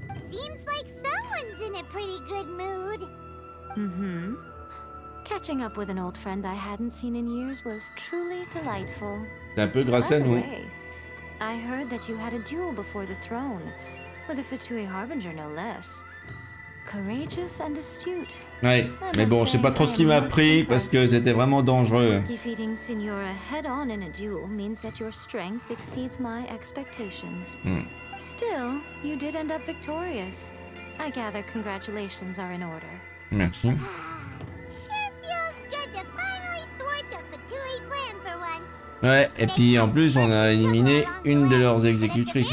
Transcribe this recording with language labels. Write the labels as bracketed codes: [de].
[en] Seems like someone's in a pretty good mood. Mm-hmm. Catching up with an old friend I hadn't seen in years was truly delightful. [fr] C'est un peu grâce à [en] By the [fr] nous. [en] way, I heard that you had a duel before the throne, with a Fatui Harbinger no less. Courageous and astute. [fr] Ouais, mais bon, je sais pas trop ce qui m'a pris parce que c'était vraiment dangereux. [en] Defeating Signora head-on in a duel means that your strength exceeds my expectations. Hmm. Still, you did end up victorious. I gather congratulations are in order. [fr] Merci. [en] Sure feels good to finally thwart the Fatui plan for once. [fr] Ouais, et puis en plus, on a éliminé une de leurs exécutrices.